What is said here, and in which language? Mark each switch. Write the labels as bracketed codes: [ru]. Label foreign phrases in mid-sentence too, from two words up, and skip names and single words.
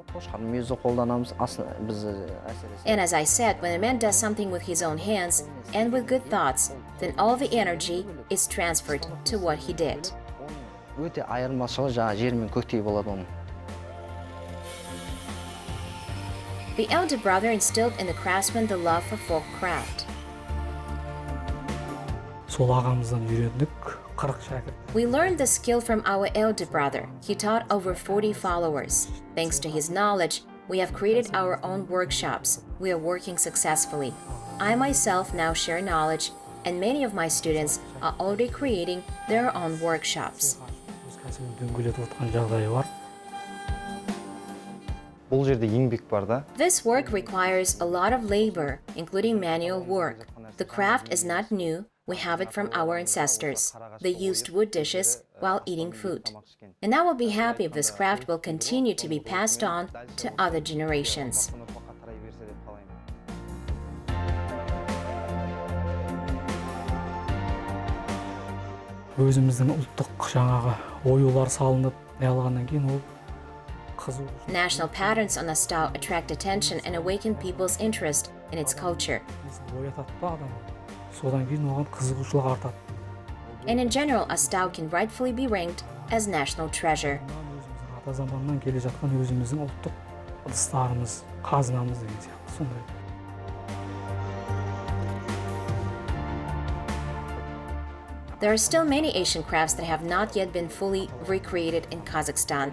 [en] And as I said, when a man does something with his own hands and with good thoughts, then all the energy is transferred to what he did. [kk] Өте айырмашылығы жаңа жер мен көктей болады оның. [en] The elder brother instilled in the craftsmen the love for folk craft. [kk] Сол ағамыздан үйрендік, 40 шәкірт. [en] We learned the skill from our elder brother. He taught over 40 followers. Thanks to his knowledge, we have created our own workshops. We are working successfully. I myself now share knowledge, and many of my students are already creating their own workshops. [kk] Бұл жерде еңбек бар да. [en] This work requires a lot of labor, including manual work. The craft is not new. We have it from our ancestors. They used wood dishes while eating food. And I will be happy if this craft will continue to be passed on to other generations. [kk] Өзіміздің ұлттық жаңағы оюлар салынып, алғаннан кейін ол қызу. [en] National patterns on Astau attract attention and awaken people's interest in its culture. [kk] Содан кейін оған қызығушылық артады. [en] And in general, Astau can rightfully be ranked as national treasure. [kk] Ата заманнан келе жатқан өзіміздің ұлттық ыдыстарымыз, қазынамыз деген сияқты сондай. [en] There are still many Asian crafts that have not yet been fully recreated in Kazakhstan.